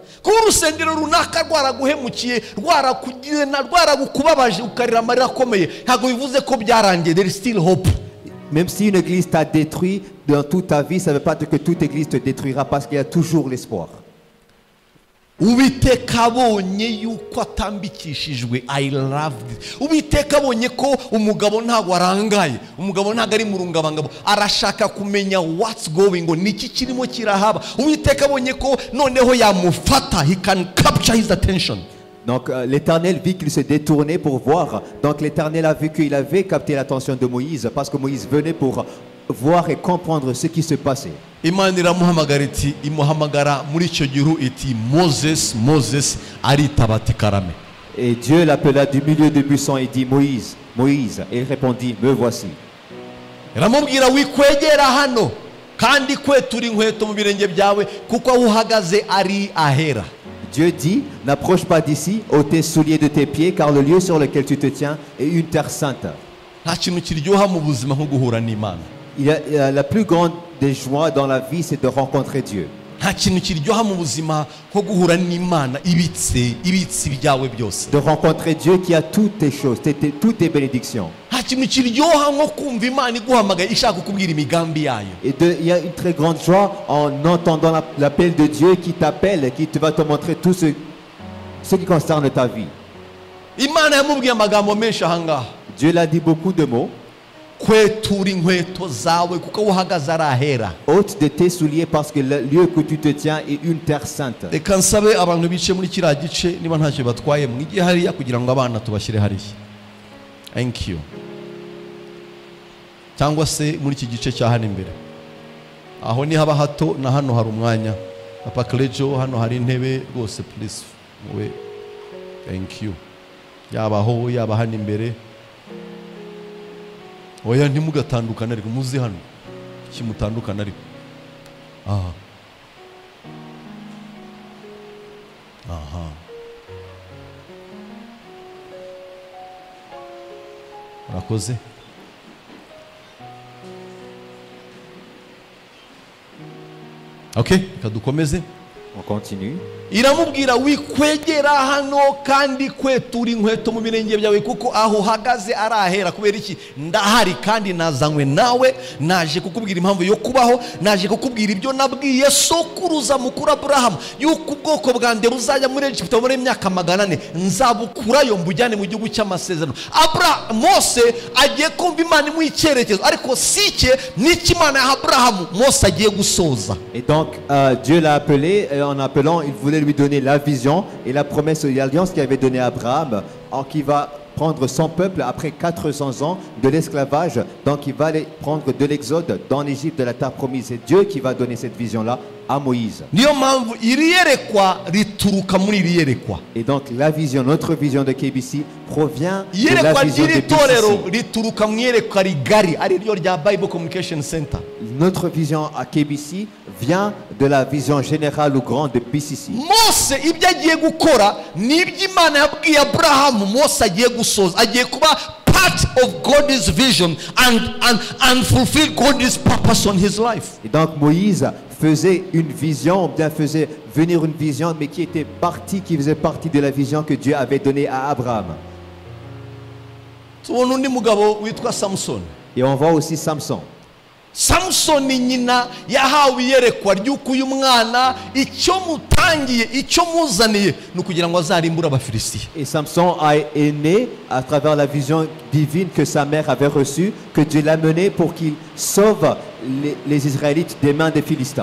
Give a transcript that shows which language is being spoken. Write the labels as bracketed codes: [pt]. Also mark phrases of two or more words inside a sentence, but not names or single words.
[rw] Kuba urusengero runaka rwaraguhemukiye rwaragukubabaje ukarira amarira akomeye ntabwo bivuze ko byarangiye. [en] There is still hope. [fr] Même si une église t'a détruit dans toute ta vie, ça ne veut pas dire que toute église te détruira parce qu'il y a toujours l'espoir. [rw] Uwiteka abonye yuko atambikishijwe. [en] I love this. [rw] Uwiteka abonye ko umugabo ntabwo arangaye, umugabo ntabwo ari mu rungabangabo, arashaka kumenya [en] what's going on, [rw] niki kirimo kirahaba. Uwiteka abonye ko noneho yamufata, [en] he can capture his attention. [fr] Donc l'Éternel vit qu'il se détournait pour voir. Donc l'Éternel a vu qu'il avait capté l'attention de Moïse parce que Moïse venait pour voir et comprendre ce qui se passait. [rw] Imana iramuhamagara iti imuhamagara muri icyo gihu iti Moses, Moses, aritaba ati karame. [fr] Et Dieu l'appela du milieu du buisson et dit Moïse, Moïse. Et il répondit, me voici. [rw] Iramubwira wikwegera hano kandi kwetura inkweto mu birenge byawe kuko aho uhagaze ari ahera. [fr] Dieu dit, n'approche pas d'ici, ôte tes souliers de tes pieds, car le lieu sur lequel tu te tiens est une terre sainte. [rw] Nta kintu kiryoha mu buzima nko guhura n'Imana. [fr] Il y a la plus grande des joies dans la vie, c'est de rencontrer Dieu. [rw] Nta kintu kiryoha mu buzima nko guhura n'Imana ibitsi byawe byose. [fr] De rencontrer Dieu qui a toutes tes choses, toutes tes bénédictions. [rw] Nta kintu kiryoha nko kumva Imana iguhamagaye ishaka kukubwira imigambi yayo. [fr] Et il y a une très grande joie en entendant l'appel de Dieu qui t'appelle, qui va te montrer tout ce qui concerne ta vie. [rw] Imana yamubwiye amagambo menshi ahangaha. [fr] Dieu l'a dit beaucoup de mots. [rw] Kwetura inkweto zawe kuko aho uhagaze ari ahera. [fr] Ôte de tes souliers parce que le lieu que tu te tiens est une terre sainte. [rw] Reka nsabe abantu bice muri kiriya gice niba ntacyo batwaye mwige hariya kugira ngo abana tubashyire hariya. [en] Thank you. [rw] Cyangwa se muri iki gice cya hano imbere. Aho ni haba hato na hano hari umwanya. Papa Klejo hano hari intebe rwose please. Muwe. [en] Thank you. [rw] Yaba aho yaba hano imbere. Oya ntimugatandukana ariko muzi hano. Iki mutandukana ariko. Aha. Aha. Murakoze. Okay, kadukomeze. [fr] On continue. [rw] Iramubwira wikwegera hano kandi kwetura inkweto mu birenge byawe kuko aho uhagaze ari ahera. Kubera iki? Ndahari kandi nazanywe nawe, naje kukubwira impamvu yo kubaho, naje kukubwira ibyo nabwiye sokuruza mukuru Abraham yuko ubwoko bwanjye buzajya muri Egiputa muri imyaka 400, nzabukurayo mbujyane mu gihugu cy'amasezerano. Mose agiye kumva Imana mu icyerekezo, ariko sike n'iki Imana ya Abraham Mose agiye gusoza. [fr] Et donc Dieu l'a appelé en appelant, il voulait lui donner la vision et la promesse et l'alliance qu'il avait donnée à Abraham, qui va prendre son peuple après 400 ans de l'esclavage. Donc il va aller prendre de l'exode dans l'Égypte de la terre promise. C'est Dieu qui va donner cette vision-là à Moïse. [rw] niyo mpamvu iri yerekwa rituruka muri iri yerekwa. [fr] Et donc la vision, notre vision de KBC provient de la [rw] iyerekwa [fr] vision de [rw] ry'iri torero BCC. rituruka mu iyerekwa rigari ari ryo rya Bible Communication Center. [fr] Notre vision à KBC vient de la vision générale ou grande de BCC. [rw] Mose ibyo agiye gukora nibyo Imana yabwiye Aburahamu Mose agiye gusoza, agiye kuba [en] part of God's vision and fulfill God's purpose on his life. [fr] Et donc Moïse faisait une vision, ou bien faisait venir une vision, mais qui faisait partie de la vision que Dieu avait donnée à Abraham. [rw] Tubona undi mugabo witwa Samson. [fr] Et on voit aussi Samson. [rw] Samsoni nyina yahawe iyerekwa ry'uko uyu mwana icyo mutangiye icyo muzaniye ni ukugira ngo azarimbure Abafilisitiya. [fr] Et Samson est né à travers la vision divine que sa mère avait reçue, que Dieu l'a mené pour qu'il sauve les Israélites des mains des Philistins.